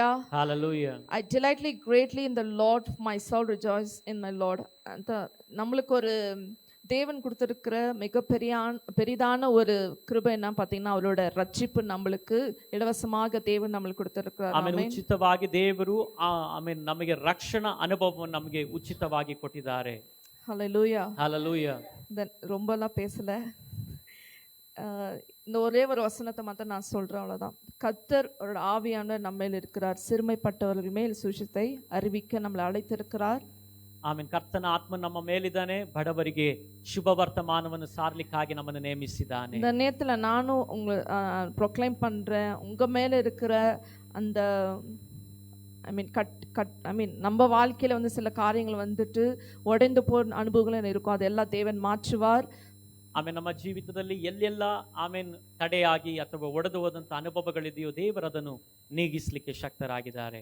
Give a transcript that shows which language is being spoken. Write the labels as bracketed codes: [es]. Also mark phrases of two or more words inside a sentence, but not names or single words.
[ta] ஹல்லேலூயா. [en] I delightly greatly in the Lord, my soul rejoice in my Lord. [ta] அந்த நம்மளுக்கு ஒரு தேவன் கொடுத்திருக்கிற பெரிதான ஒரு கிருபை என்ன பார்த்தீங்கன்னா அவரோட ரட்சிப்பு நம்மளுக்கு இலவசமாக தேவன் நம்மளுக்கு கொடுத்திருக்கிறார். [kn] ಉಚಿತವಾಗಿ ದೇವರು ನಮಗೆ ರಕ್ಷಣಾ ಅನುಭವವನ್ನು ನಮಗೆ ಉಚಿತವಾಗಿ ಕೊಟ್ಟಿದ್ದಾರೆ. [ta] ஹல்லேலூயா. ஹல்லேலூயா. ரொம்பலாம் பேசல, இந்த ஒரே ஒரு வசனத்தை மட்டும் நான் சொல்றேன், அவ்வளவுதான். கர்த்தர் ஒரு ஆவியானவர் நம்ம மேல் இருக்கிறார். சிறுமைப்பட்டவர்கள் மேல் சுவிசேஷத்தை அறிவிக்க நம்மளை அழைத்திருக்கிறார். [kn] ಕರ್ತನ ಆತ್ಮ ನಮ್ಮ ಮೇಲಿದ್ದಾನೆ. ಬಡವರಿಗೆ ಶುಭ ವರ್ತಮಾನವನ್ನು ಸಾರಲಿಕ್ಕಾಗಿ ನಮ್ಮನ್ನು ನೇಮಿಸಿದ್ದಾನೆ. [ta] இந்த நேரத்துல நானும் ப்ரொக்ளைம் பண்றேன், உங்க மேல இருக்கிற அந்த நம்ம வாழ்க்கையில வந்து சில காரியங்கள் வந்துட்டு உடைந்து போற அனுபவங்களும் இருக்கும், அதெல்லாம் தேவன் மாற்றுவார். [kn] ನಮ್ಮ ಜೀವಿತದಲ್ಲಿ ಎಲ್ಲೆಲ್ಲ ತಡೆಯಾಗಿ ಅಥವಾ ಒಡೆದು ಹೋದಂತ ಅನುಭವಗಳಿದೆಯೋ ದೇವರು ಅದನ್ನು ನೀಗಿಸ್ಲಿಕ್ಕೆ ಶಕ್ತರಾಗಿದ್ದಾರೆ.